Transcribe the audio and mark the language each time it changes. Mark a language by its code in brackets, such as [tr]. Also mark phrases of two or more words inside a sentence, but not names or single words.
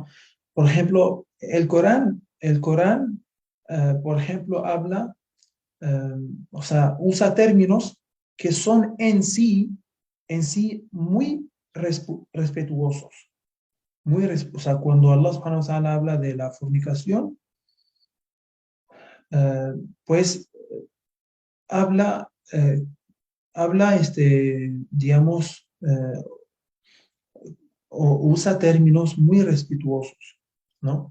[es] Por ejemplo, el Corán, por ejemplo, habla, eh, o sea, usa términos que son en sí muy respetuosos. O sea, cuando Allah [ar] سبحانه وتعالى [es] habla de la fornicación, eh, pues habla, digamos, o usa términos muy respetuosos, ¿no?